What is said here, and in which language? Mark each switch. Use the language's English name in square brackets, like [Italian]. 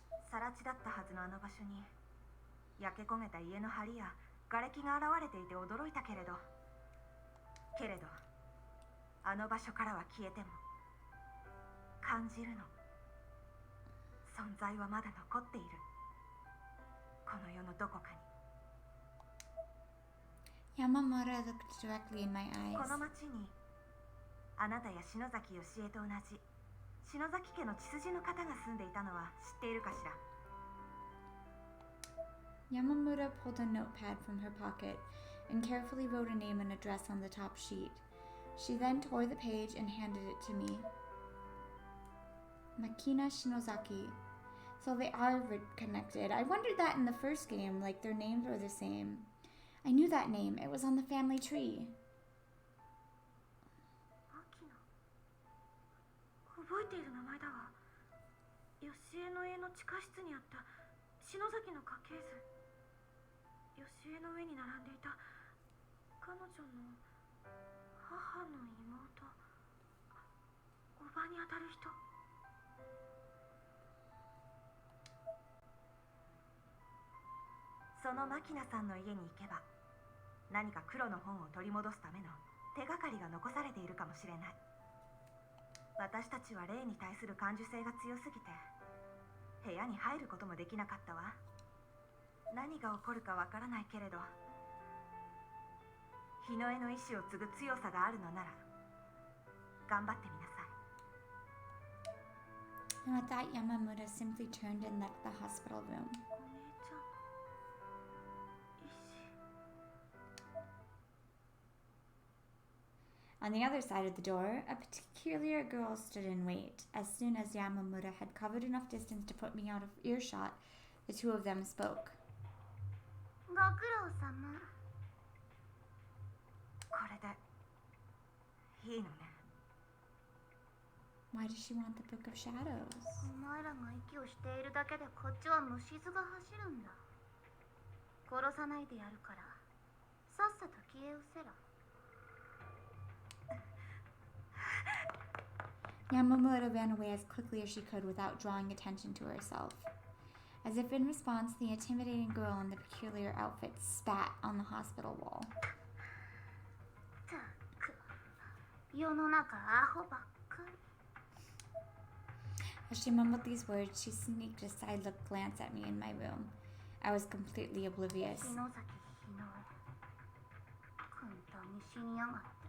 [Japanese] 更地だったはずのあの場所に焼け焦げた家の梁や瓦礫が現れていて驚いたけれど、あの場所からは消えても感じるの。存在はまだ残っている。この世のどこかに。 [English] Yamamoto looked directly in my [Japanese] こ [English] eyes. [Japanese] の町にあなたや篠崎義恵と同じ篠崎家の血筋の方が住んでいたのは知っているかしら。 [English] Yamamoto pulled a notepad from her pocket and carefully wrote a name and address on the top sheet. She then tore the page and handed it to me. Makina Shinozaki. So they are connected. I wondered that in the first game, like their names were the same. I knew that name. It was on the family tree. [Japanese] 秋野、覚えている名前だわ。義恵の家の地下室にあった篠崎の家系図。義恵の上に並んでいた彼女の母の妹、おばにあたる人。その牧野さんの家に行けば何か黒の本を取り戻すための手がかりが残されているかもしれない。私たちは霊に対する感受性が強すぎて部屋に入ることもできなかったわ。何が起こるかわからないけれど、日野絵の意志を継ぐ強さがあるのなら頑張ってみなさい。 [English] And with that, Yamamoto simply turned and left the hospital room. [Japanese] お姉ちゃん、意志。 [English] On the other side of the door, a peculiar girl stood in wait. As soon as Yamamoto had covered enough distance to put me out of earshot, the two of them spoke. [Japanese] ご苦労様。これでいいのね。 [English] Why does she want the Book of Shadows? [Japanese] お前らが息をしているだけでこっちは虫唾が走るんだ。殺さないでやるからさっさと消え失せろ。 [English] Yamamoto ran away as quickly as she could without drawing attention to herself. As if in response, the intimidating girl in the peculiar outfit spat on the hospital wall. [Japanese] たく、世の中アホばっかり。 [English] As she mumbled these words, she sneaked a side-look glance at me in my room. I was completely oblivious. [Japanese] 篠崎日野絵、簡単に死にやがって。